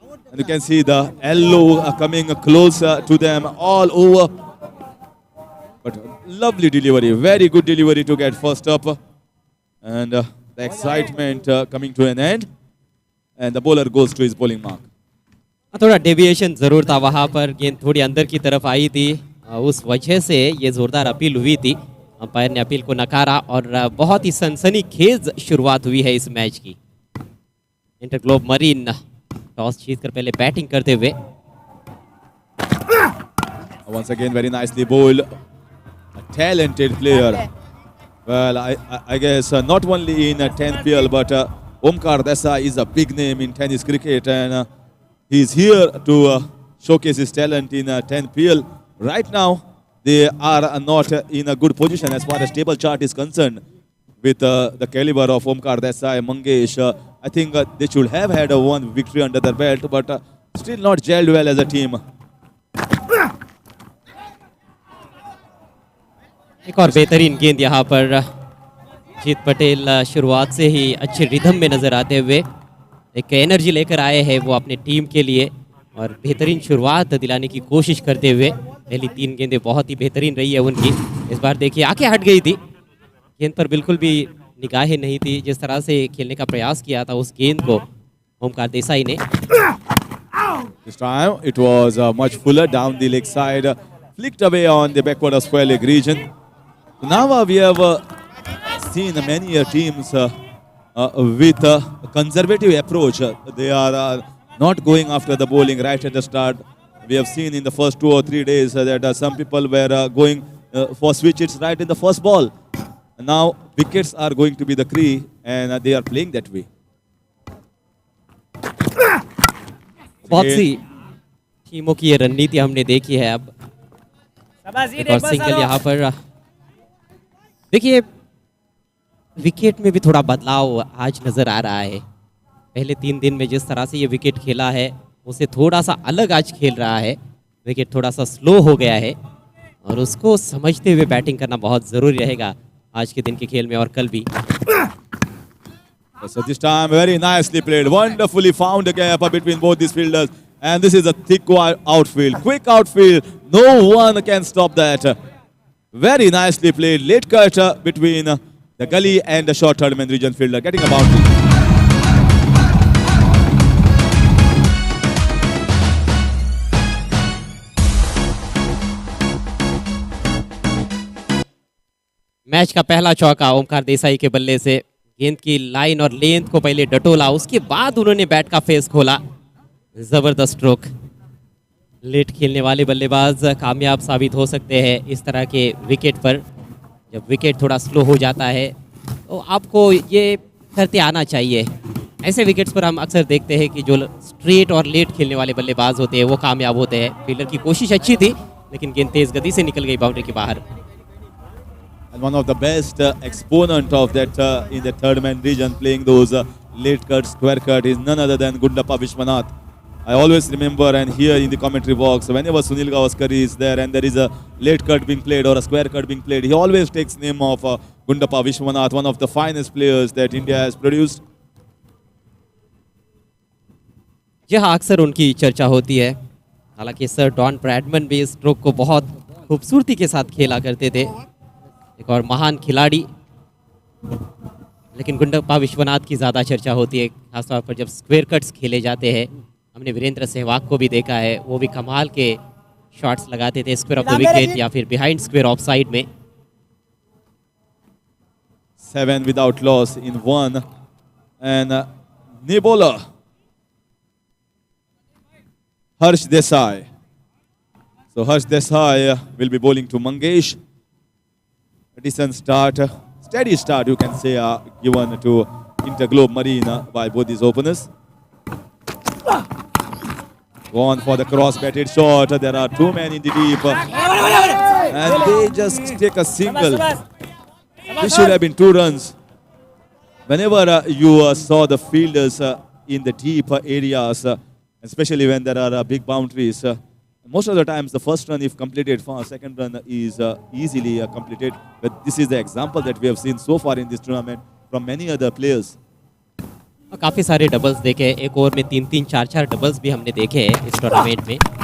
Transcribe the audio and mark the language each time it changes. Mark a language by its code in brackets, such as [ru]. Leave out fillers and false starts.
[en] And you can see the yellow coming closer to them all over. But lovely delivery, very good delivery to get first up. And the excitement coming to an end. And the bowler goes to his bowling mark. [hi] थोड़ा deviation जरूर था वहां पर, गेंद थोड़ी अंदर की तरफ आई थी, उस वजह से ये जोरदार अपील हुई थी। अंपायर ने अपील को नकारा और बहुत ही सनसनीखेज शुरुआत हुई है इस मैच की। इंटरग्लोब मरीन टॉस जीतकर पहले बैटिंग करते हुए। [en] Once again very nicely bowled, a talented player. Well, I guess not only in 10th PL, but Omkar Desai is a big name in tennis cricket, and he's here to showcase his talent in 10th PL. Right now, they are not in a good position as far as table chart is concerned with the caliber of Omkar Desai, Mangesh. I think they should have had one victory under their belt, but still not gelled well as a team. [hi] एक और बेहतरीन गेंद यहाँ पर जीत पटेल शुरुआत से ही अच्छे rhythm में नजर आते हुए एक एनर्जी लेकर आए हैं वो अपने टीम के लिए और बेहतरीन शुरुआत दिलाने की कोशिश करते हुए। पहली 3 गेंदें बहुत ही बेहतरीन रही है उनकी। इस बार देखिए आंखें हट गई थी, गेंद पर बिल्कुल भी निगाहें नहीं थी। जिस तरह से खेलने का प्रयास किया था उस गेंद को ओमकार देसाई ने। [en] This time it was much fuller down the leg side, flicked away on the backward square leg region. Now we have seen many teams with a conservative approach. They are not going after the bowling right at the start. We have seen in the first 2 or 3 days that some people were going for switch hits right in the first ball. Now wickets are going to be the key, and they are playing that way. [hi] बहुत सी टीमों की ये रणनीति हमने देखी है। अब एक और सिंगल यहाँ पर देखिए, विकेट में भी थोड़ा बदलाव आज नजर आ रहा है। पहले 3 दिन में जिस तरह से ये विकेट खेला है उसे थोड़ा सा अलग आज खेल रहा है। विकेट थोड़ा सा स्लो हो गया है और उसको समझते हुए बैटिंग करना बहुत ज़रूरी रहेगा आज के दिन के खेल में और कल भी। [en] So this time very nicely played, wonderfully found a gap between both these fielders, and this is a thick outfield, quick outfield, no one can stop that. Very nicely played, late cut between the gully and the short third man region fielder, getting a boundary. [hi] Match का पहला चौका ओमकार देसाई के बल्ले से, गेंद की line और length को पहले डटोला, उसके बाद उन्होंने बैट का फेस खोला। जबरदस्त स्ट्रोक। लेट खेलने वाले बल्लेबाज कामयाब साबित हो सकते हैं इस तरह के विकेट पर। जब विकेट थोड़ा स्लो हो जाता है तो आपको ये करते आना चाहिए। ऐसे विकेट्स पर हम अक्सर देखते हैं कि जो स्ट्रेट और लेट खेलने वाले बल्लेबाज होते हैं वो कामयाब होते हैं। फील्डर की कोशिश अच्छी थी लेकिन गेंद तेज गति से निकल गई बाउंड्री के बाहर। [en] And one of the best exponent of that in the third man region playing those late cut, square cut is none other than Gundappa Vishwanath. I always remember and hear in the commentary box whenever Sunil Gavaskar is there and there is a late cut being played or a square cut being played, he always takes name of Gundappa Vishwanath, one of the finest players that India has produced. [hi] यहाँ अक्सर उनकी चर्चा होती है। हालांकि sir don Bradman भी इस stroke को बहुत खूबसूरती के साथ खेला करते थे, एक और महान खिलाड़ी। लेकिन गुंडप्पा विश्वनाथ की ज़्यादा चर्चा होती है, खासतौर पर जब स्क्वायर कट्स खेले जाते हैं। हमने वीरेंद्र सहवाग को भी देखा है, वो भी कमाल के शॉट्स लगाते थे स्क्वायर ऑफ द विकेट या फिर बिहाइंड स्क्वायर ऑफ साइड में। [en] 7 without loss in 1 and new bowler Harsh Desai. So Harsh Desai will be bowling to Mangesh. A decent start, steady start you can say given to Interglobe Marine by both these openers. Gone for the cross-batted shot. There are two men in the deep and they just take a single. This should have been 2 runs. Whenever you saw the fielders in the deep areas, especially when there are big boundaries, most of the times the first run if completed fast, second run is easily completed. But this is the example that we have seen so far in this tournament from many other players. [hi] काफ़ी सारे doubles देखे, एक over में 3-3, 4-4 doubles भी हमने देखे हैं इस टूर्नामेंट में।